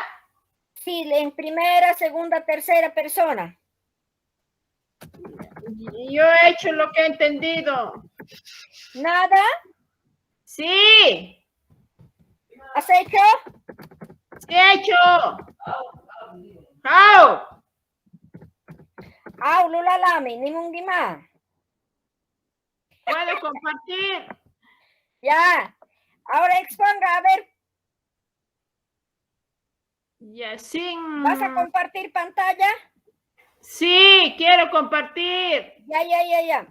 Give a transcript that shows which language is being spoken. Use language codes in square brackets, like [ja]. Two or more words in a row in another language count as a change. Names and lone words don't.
[es] Sí, en primera, segunda, tercera persona. Yo he hecho lo que he entendido. ¿Nada? Sí. ¿Has hecho? Sí he hecho. How? Lulalami, ni mungima. ¿Puedo compartir? Ya. Ahora exponga, a ver, Ya, sin... ¿vas a compartir pantalla? Sí, quiero compartir. Ya.